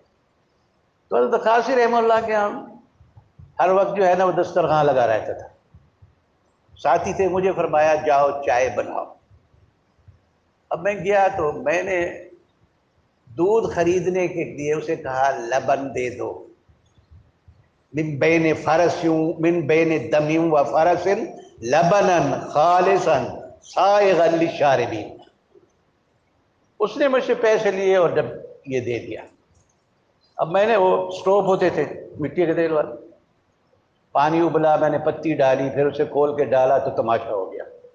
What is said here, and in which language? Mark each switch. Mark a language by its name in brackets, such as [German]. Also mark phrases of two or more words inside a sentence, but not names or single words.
[Urdu] تو حضرت قاسی رحمہ اللہ کے ہم ہر وقت جو ہے نا وہ دسترخوان لگا رہتا تھا. ساتھی تھے، مجھے فرمایا جاؤ چائے بناؤ. اب میں گیا تو میں نے دودھ خریدنے کے لیے اسے کہا لبن دے دو، [Arabic] من بین فرسیوں من بین دمیم و فرس لبنن خالصا سائغا للشاربین. [Urdu] اس نے مجھ سے پیسے لیے اور جب یہ دے دیا. اب میں نے وہ سٹوپ ہوتے تھے مٹی کے تیل والے، پانی ابلا، میں نے پتی ڈالی، پھر اسے کھول کے ڈالا تو تماشا ہو گیا.